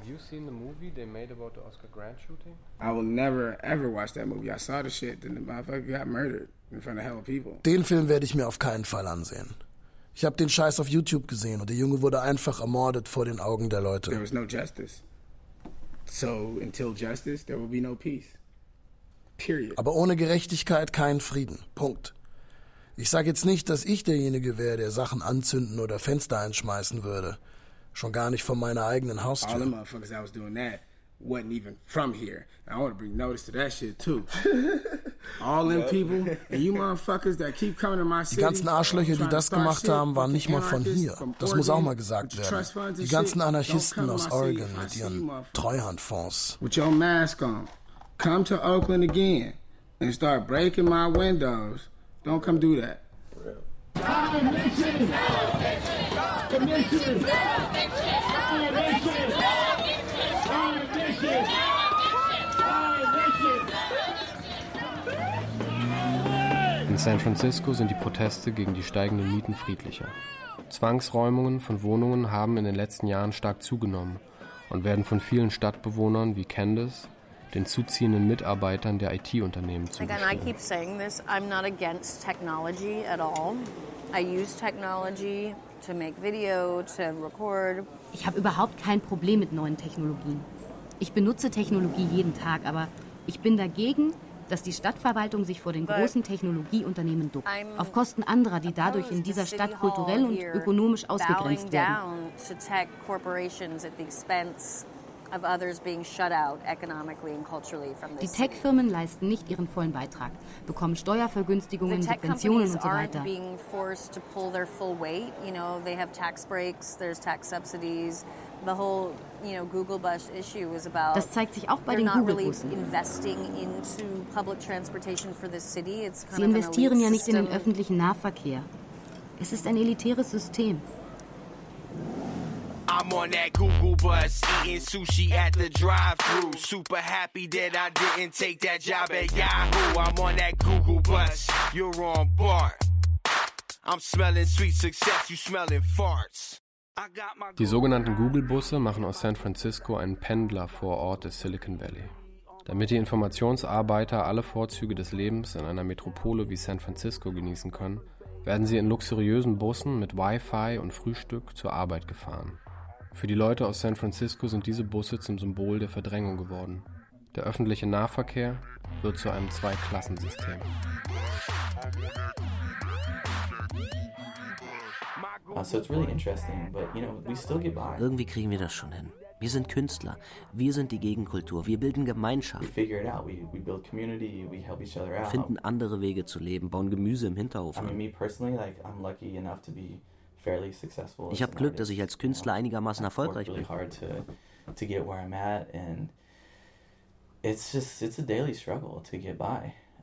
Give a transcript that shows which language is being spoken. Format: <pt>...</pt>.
<en>Seen the movie they made about the Oscar Grant shooting? I will never ever watch that movie. I saw the shit, then the motherfucker got murdered in front of hell of people.</en> <de>Den Film werde ich mir auf keinen Fall ansehen. Ich habe den Scheiß auf YouTube gesehen und der Junge wurde einfach ermordet vor den Augen der Leute.</de> <en>There was no justice. So until justice, there will be no peace. Period.</en> <de>Aber ohne Gerechtigkeit kein Frieden. Punkt. Ich sage jetzt nicht, dass ich derjenige wäre, der Sachen anzünden oder Fenster einschmeißen würde. Schon gar nicht von meiner eigenen Haustür.</de> <en>All the motherfuckers that was doing that wasn't even from here. And I want to bring notice to that shit too. All them people and you motherfuckers that keep coming to my city.</en> <de>Die ganzen Arschlöcher, die das gemacht haben, waren nicht mal von hier. Das muss auch mal gesagt werden. Die ganzen Anarchisten aus Oregon mit ihren Treuhandfonds.</de> <en>With your mask on, come to Oakland again and start breaking my windows. Don't come do that.</en> <de>In San Francisco sind die Proteste gegen die steigenden Mieten friedlicher. Zwangsräumungen von Wohnungen haben in den letzten Jahren stark zugenommen und werden von vielen Stadtbewohnern wie Candace, den zuziehenden Mitarbeitern der IT-Unternehmen zugeschrieben.</de> <en>Again, I keep saying this, I'm not against technology at all. I use technology to make video, to record.</en> <de>Ich habe überhaupt kein Problem mit neuen Technologien. Ich benutze Technologie jeden Tag, aber ich bin dagegen, dass die Stadtverwaltung sich vor den großen Technologieunternehmen duckt, auf Kosten anderer, die dadurch in dieser Stadt kulturell und ökonomisch ausgegrenzt werden.</de> <en>To tech corporations at the expense of others being shut out economically and culturally from this.</en> <de>Die Tech-Firmen leisten nicht ihren vollen Beitrag, bekommen Steuervergünstigungen, Subventionen und so weiter.</de> <en>The tech companies aren't being forced to pull their full weight. You know, they have tax breaks, there's tax subsidies. The whole, you know, Google bus issue is about.</en> <de>Das zeigt sich auch bei den Google-Bussen.</de> <en>They're not really investing into public transportation for this city. It's kind</en> <de>Sie</de> <en>of</en> <de>investieren</de> <en>an</en> <de>ja nicht in den öffentlichen Nahverkehr. Es ist ein elitäres System.</de> <en>I'm on that Google bus, eating sushi at the drive-thru. Super happy that I didn't take that job at Yahoo. I'm on that Google bus, you're on Bart. I'm smelling sweet success, you smelling farts.</en> <de>Die sogenannten Google-Busse machen aus San Francisco einen Pendler vor Ort des Silicon Valley. Damit die Informationsarbeiter alle Vorzüge des Lebens in einer Metropole wie San Francisco genießen können, werden sie in luxuriösen Bussen mit Wi-Fi und Frühstück zur Arbeit gefahren. Für die Leute aus San Francisco sind diese Busse zum Symbol der Verdrängung geworden. Der öffentliche Nahverkehr wird zu einem Zweiklassensystem.</de> <en>So it's really interesting, but you know, we still get by.</en> <de>Irgendwie kriegen wir das schon hin. Wir sind Künstler. Wir sind die Gegenkultur. Wir bilden Gemeinschaft.</de> <en>We figure it out. We build community. We help each other out.</en> <de>Wir finden andere Wege zu leben, bauen Gemüse im Hinterhof.</de> <en>I mean, me personally, like, I'm lucky enough to be fairly successful.</en> <de>Ich habe Glück, dass ich als Künstler einigermaßen erfolgreich bin.</de> <en>I've worked really hard to get where I'm at, and it's a daily struggle to get by.</en>